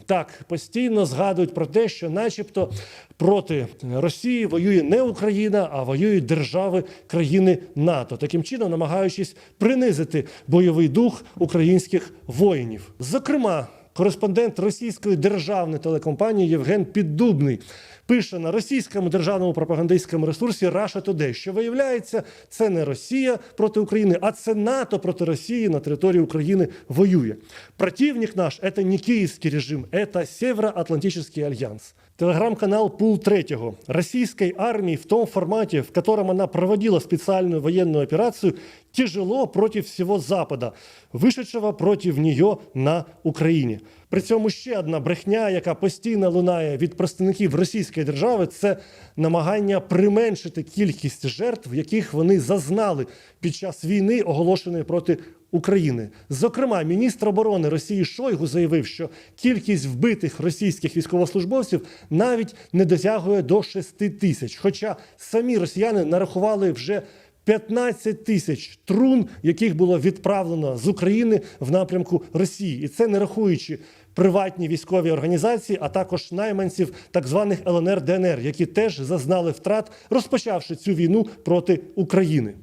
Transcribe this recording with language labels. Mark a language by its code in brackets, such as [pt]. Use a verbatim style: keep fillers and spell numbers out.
[uk] Так, постійно згадують про те, що начебто проти Росії воює не Україна, а воюють держави країни НАТО, таким чином намагаючись принизити бойовий дух українських воїнів. Зокрема, кореспондент російської державної телекомпанії Євген Піддубний пише на російському державному пропагандистському ресурсі Russia Today, що, виявляється, це не Росія проти України, а це НАТО проти Росії на території України воює. [ru] Противник наш – это не [uk] київський [ru] режим, это Североатлантический альянс. Телеграм-канал «Пул третьего». Российской армии в том формате, в котором она проводила специальную военную операцию, тяжело против всего Запада, вышедшего против нее на Украине. [uk] При цьому ще одна брехня, яка постійно лунає від представників російської держави, це намагання применшити кількість жертв, яких вони зазнали під час війни, оголошеної проти України. Зокрема, міністр оборони Росії Шойгу заявив, що кількість вбитих російських військовослужбовців навіть не досягує до шість тисяч, хоча самі росіяни нарахували вже п'ятнадцять тисяч трун, яких було відправлено з України в напрямку Росії. І це не рахуючи приватні військові організації, а також найманців так званих ел ен ер, де ен ер, які теж зазнали втрат, розпочавши цю війну проти України.